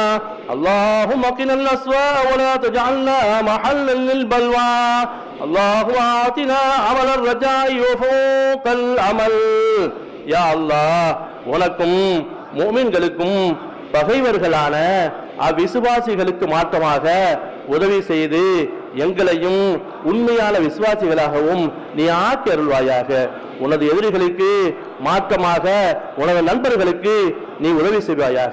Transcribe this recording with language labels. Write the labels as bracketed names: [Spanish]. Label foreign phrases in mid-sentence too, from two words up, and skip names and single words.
[Arabic] اللهم قنا الأسواء ولا تجعلنا محلا للبلوى. اللهم آتنا عمل الرجاء وفوق العمل. [Tamil] யா அல்லாஹ், உனக்கும் முஃமின்களுக்கும் பகைவர்களான அவ்விசுவாசிகளுக்கு மாற்றமாக உதவி செய்து எங்களையும் உண்மையான விசுவாசிகளாகவும் நீ ஆக்கி அருள்வாயாக. உனது எதிரிகளுக்கு மாற்றமாக உனது நண்பர்களுக்கு நீ உதவி செய்வாயாக.